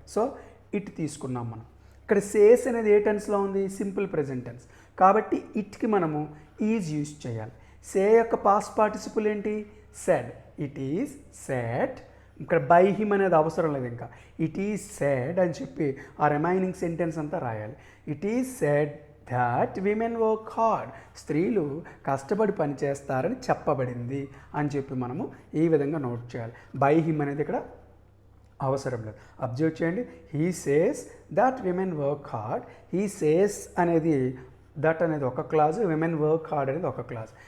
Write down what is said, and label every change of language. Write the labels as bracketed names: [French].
[Telugu] So it తీసుకున్నాం మనం. ఇక్కడ సేస్ అనేది ఏ టెన్స్లో ఉంది, సింపుల్ ప్రెజెంట్ టెన్స్ కాబట్టి ఇట్కి మనము ఈజ్ యూజ్ చేయాలి. సే యొక్క పాస్ట్ పార్టిసిపుల్ ఏంటి, సెడ్. [English] It is said. [Telugu] ఇక్కడ బై హిమ్ అనేది అవసరం లేదు, ఇంకా [English] it is said [Telugu] అని చెప్పి ఆ రిమైనింగ్ సెంటెన్స్ అంతా రాయాలి. [English] It is said that women work hard. [Telugu] స్త్రీలు కష్టపడి పనిచేస్తారని చెప్పబడింది అని చెప్పి మనము ఈ విధంగా నోట్ చేయాలి. బై హిమ్ అనేది ఇక్కడ అవసరం లేదు. అబ్జర్వ్ చేయండి. [English] He says that women work hard. [Telugu] He says అనేది దట్ అనేది ఒక క్లాజ్, విమెన్ వర్క్ హార్డ్ అనేది ఒక క్లాజ్.